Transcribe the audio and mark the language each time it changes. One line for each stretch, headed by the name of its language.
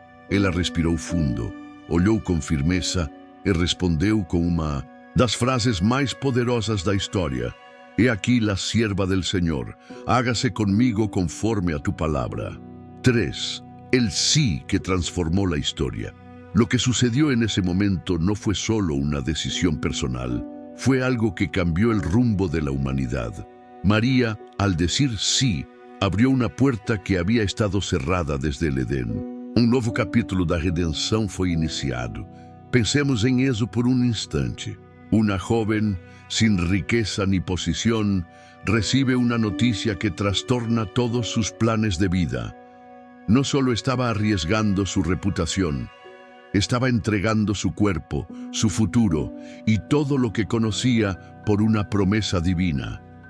Portuguese: Ela respirou fundo, olhou com firmeza e respondeu com uma das frases mais poderosas da história.
Spanish: He aquí la sierva del Señor, hágase conmigo conforme a tu palabra. 3. El sí que transformó la historia. Lo que sucedió en ese momento no fue solo una decisión personal, fue algo que cambió el rumbo de la humanidad. María, al decir sí, abrió una puerta que había estado cerrada desde el Edén.
Portuguese: Um novo capítulo da redenção foi iniciado.
Spanish: Pensemos en eso por un instante. Una joven, sin riqueza ni posición, recibe una noticia que trastorna todos sus planes de vida. No solo estaba arriesgando su reputación, estaba entregando su cuerpo, su futuro y todo lo que conocía por una promesa divina.